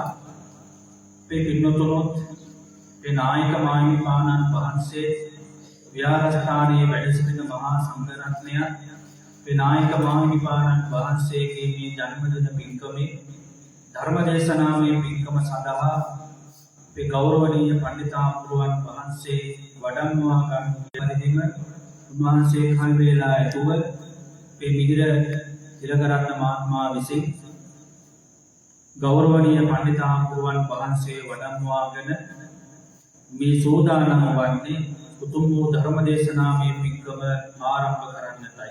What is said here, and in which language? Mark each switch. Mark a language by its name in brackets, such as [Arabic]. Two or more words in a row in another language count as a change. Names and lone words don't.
[Sinhala] අපේ පින්නතුනොත් අපේ නායක මාහිමිපාණන් වහන්සේ විහාරස්ථානයේ වැඩ සිටින මහා සංඝරත්නය අපේ නායක මාහිමිපාණන් වහන්සේගේ මේ ජන්මදින පින්කමේ ධර්ම දේශනාමය පින්කම සඳහා गौरवनीय पंडितामृतवान वහන්සේ වඩම්වා ගන්න පරිදිම උන්වහන්සේ කල් වේලා ඇතුව මේ මිහිර තිලකරත්න මහත්මයා විසින් ගෞරවනීය पंडितामृतवान වහන්සේ වඩම්වාගෙන මේ සෝදානම වන්නේ උතුම් වූ ධර්ම දේශනාමය පින්කම ආරම්භ කරන්නටයි.